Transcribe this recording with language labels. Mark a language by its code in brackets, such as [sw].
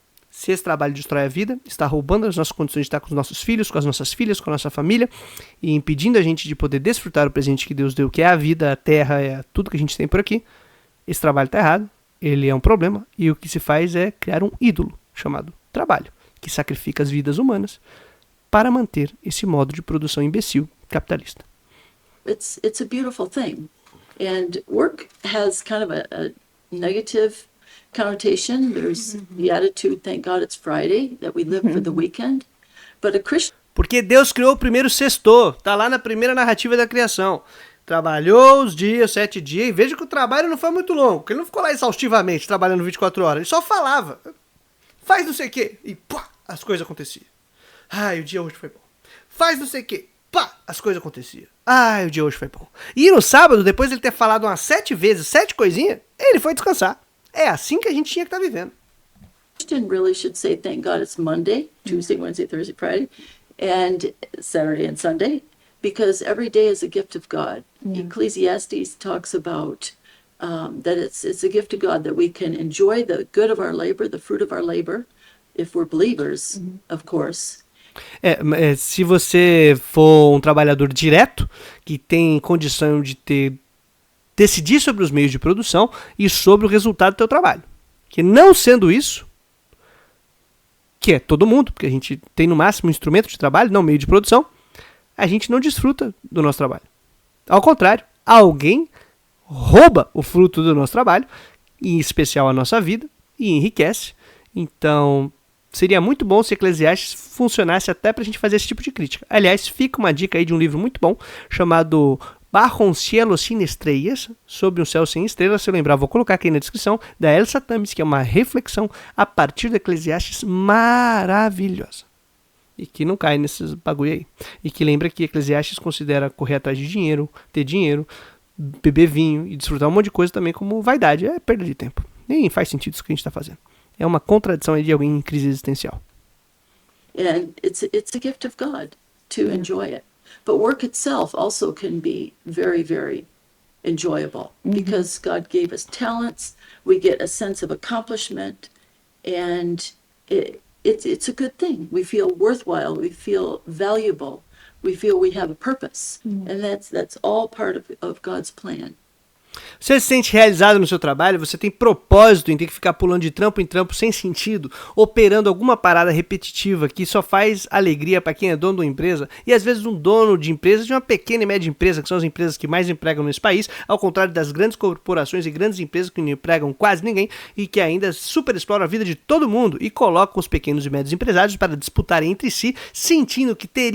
[pt] Se esse trabalho destrói a vida, está roubando as nossas condições de estar com os nossos filhos, com as nossas filhas, com a nossa família e impedindo a gente de poder desfrutar o presente que Deus deu, que é a vida, a terra, é tudo que a gente tem por aqui, esse trabalho está errado, ele é um problema e o que se faz é criar um ídolo chamado trabalho, que sacrifica as vidas humanas para manter esse modo de produção imbecil capitalista. [en] It's a beautiful thing. And work has kind of a negative connotation. There's the attitude, thank God it's Friday, that we live for the weekend. But a Christian... [pt] Porque Deus criou o primeiro sexto, tá lá na primeira narrativa da criação. Trabalhou os dias, 7 dias, e veja que o trabalho não foi muito longo, porque ele não ficou lá exaustivamente trabalhando 24 horas, ele só falava, faz não sei o quê, e pá, as coisas aconteciam. Ai, o dia hoje foi bom. Faz não sei o quê, pá, as coisas aconteciam. Ai, o dia hoje foi bom. E no sábado, depois de ele ter falado umas 7 vezes, 7 coisinhas, ele foi descansar. É assim que a gente tinha que estar vivendo. [en] Christian really should say, thank God it's Monday, Tuesday, Wednesday, Thursday, Friday, and Saturday and Sunday, because every day is a gift of God. Ecclesiastes talks about that it's a gift of God that we can enjoy the good of our labor, the fruit of our labor, if we're believers, of course. [pt] Se você for um trabalhador direto, que tem condição de decidir sobre os meios de produção e sobre o resultado do teu trabalho. Que não sendo isso, que é todo mundo, porque a gente tem no máximo um instrumento de trabalho, não meio de produção, a gente não desfruta do nosso trabalho. Ao contrário, alguém rouba o fruto do nosso trabalho, em especial a nossa vida, e enriquece. Então, seria muito bom se Eclesiastes funcionasse até para a gente fazer esse tipo de crítica. Aliás, fica uma dica aí de um livro muito bom, chamado Bajo un cielo sin estrellas, sobre um céu sem estrelas, se eu lembrar, vou colocar aqui na descrição, da Elsa Tamis, que é uma reflexão a partir do Eclesiastes maravilhosa. E que não cai nesses bagulho aí. E que lembra que Eclesiastes considera correr atrás de dinheiro, ter dinheiro, beber vinho e desfrutar um monte de coisa também como vaidade. É perda de tempo. Nem faz sentido isso que a gente está fazendo. É uma contradição aí de alguém em crise existencial. [en] And it's a gift of God to enjoy it. But work itself also can be very, very enjoyable because God gave us talents. We get a sense of accomplishment, and it's a good thing. We feel worthwhile. We feel valuable. We feel we have a purpose, and that's all part of God's plan. [pt] Você se sente realizado no seu trabalho, você tem propósito em ter que ficar pulando de trampo em trampo sem sentido, operando alguma parada repetitiva que só faz alegria para quem é dono de uma empresa, e às vezes um dono de empresa, de uma pequena e média empresa, que são as empresas que mais empregam nesse país, ao contrário das grandes corporações e grandes empresas que não empregam quase ninguém e que ainda super exploram a vida de todo mundo e colocam os pequenos e médios empresários para disputarem entre si, sentindo que